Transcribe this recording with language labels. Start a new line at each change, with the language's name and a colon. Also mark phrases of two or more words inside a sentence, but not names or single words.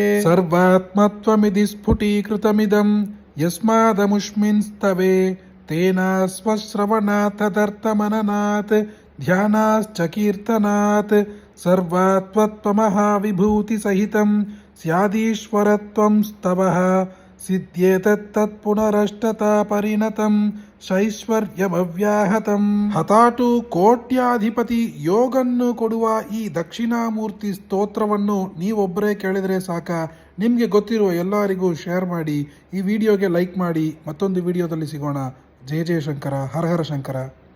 Sanskrit: सर्वात्मत्वमिति स्फुटीकृतमिदं यस्मादमुष्मिंस्तवे तेन स्वश्रवणात् तदर्थमननात् ध्यानाश्च कीर्तनात् सर्वात्मत्वमहाविभूतिसहितं स्यादीश्वरत्वं स्तवः सिद्ध्येतत्तत्पुनरष्टता परिणतं ಶೈಶ್ವರ್ಯವವ್ಯಾಹತಂ.
Kannada: ಹತಾಟು ಕೋಟ್ಯಾಧಿಪತಿ ಯೋಗನ್ನು ಕೊಡುವ ಈ ದಕ್ಷಿಣಾಮೂರ್ತಿ ಸ್ತೋತ್ರವನ್ನು ನೀವೊಬ್ಬರೇ ಕೇಳಿದರೆ ಸಾಕ. ನಿಮಗೆ ಗೊತ್ತಿರುವ ಎಲ್ಲರಿಗೂ ಶೇರ್ ಮಾಡಿ, ಈ ವಿಡಿಯೋಗೆ ಲೈಕ್ ಮಾಡಿ. ಮತ್ತೊಂದು ವಿಡಿಯೋದಲ್ಲಿ ಸಿಗೋಣ. ಜಯ ಜಯ ಶಂಕರ, ಹರ ಹರ ಶಂಕರ.